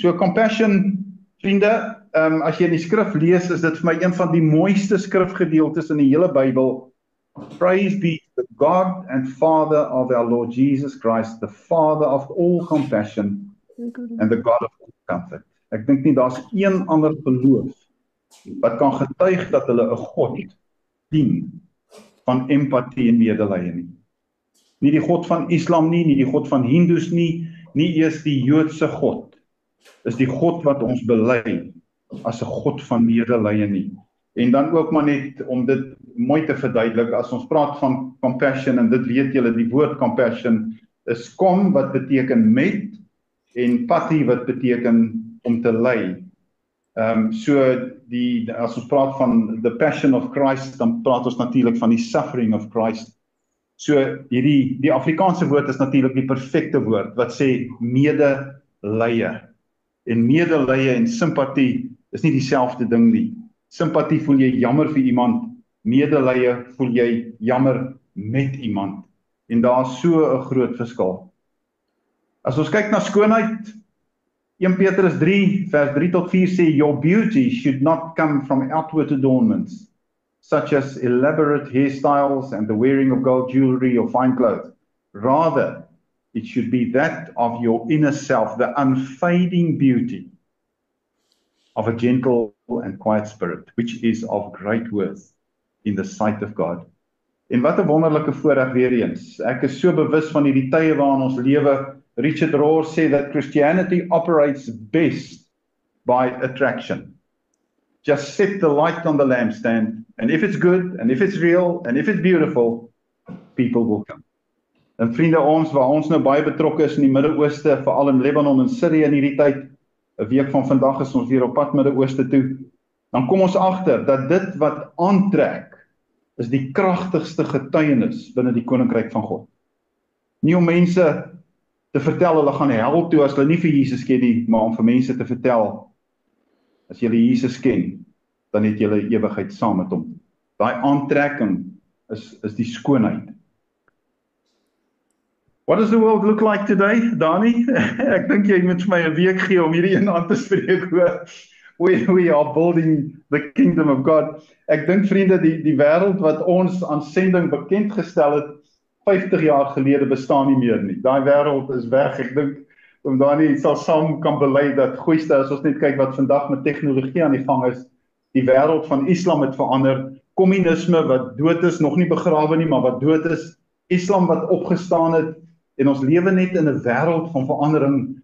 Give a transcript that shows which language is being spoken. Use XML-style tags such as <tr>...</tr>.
<af>So compassion, vriende, as jy in die skrif lees, is dit vir my een van die mooiste skrifgedeeltes in die hele Bybel.</af> <en>Praise be to the God and Father of our Lord Jesus Christ, the Father of all compassion and the God of all comfort.</en> <af>Ek dink nie daar's een ander geloof wat kan getuig dat hulle 'n God dien van empatie en medelee nie. Nie die God van Islam nie die God van Hindus nie eers die Joodse God. Is die God wat ons bely as 'n God van medelee nie. En dan ook maar net om dit mooi te verduidelik, as ons praat van compassion, en dit weet julle, die woord compassion is kom wat beteken met, en pati wat beteken om te ly. As ons praat van</af> <en>the passion of Christ,</en> <af>dan praat ons natuurlik van die</af> <en>suffering of Christ.</en> <af>So die Afrikaanse woord is natuurlik die perfekte woord wat sê medelee. En medelee en simpatie is nie dieselfde ding nie. Simpatie voel jy jammer vir iemand, medelee voel jy jammer met iemand. En daar is so 'n groot verskil. As ons kyk na skoonheid, 1 Petrus 3 vers 3 tot 4 sê,</af> <en>your beauty should not come from outward adornments, such as elaborate hairstyles and the wearing of gold jewelry or fine clothes. Rather, it should be that of your inner self, the unfading beauty of a gentle and quiet spirit, which is of great worth in the sight of God.</en> <af>En wat 'n wonderlike voorreg weer eens. Ek is so bewus van hierdie tye waarin ons lewe.</af> <en>Richard Rohr said that Christianity operates best by attraction. Just set the light on the lampstand, and if it's good, and if it's real, and if it's beautiful, people will come.</en> <af>En vriende, waar ons nou baie betrokke is in die Midde-Ooste, veral in Lebanon en Syrië in hierdie tyd, 'n week van vandag is ons weer op pad Midde-Ooste toe, dan kom ons agter dat dit wat aantrek, is die kragtigste getuienis binne die koninkryk van God. Nie om mense te vertel hulle gaan hel toe as hulle nie vir Jesus ken nie, maar om vir mense te vertel, as julle Jesus ken, dan het julle ewigheid saam met hom. Daai aantrekking is die skoonheid.</af> <en>What does the world look like today, Dani?</en> <af>Ek dink jy moet vir my 'n week gee om hierdie een aan te spreek oor</af> <en>we are building the kingdom of God.</en> <af>Ek dink vriende, die wêreld wat ons aan sending bekend gestel het 50 jaar gelede bestaan nie meer nie. Daai wêreld is weg. Ek dink om daar nie sal saam kan bely dat goeiste as ons net kyk wat vandag met tegnologie aan die gang is, die wêreld van Islam het verander, kommunisme wat dood is, nog nie begrawe nie, maar wat dood is, Islam wat opgestaan het, en ons lewe net in 'n wêreld van verandering,</af>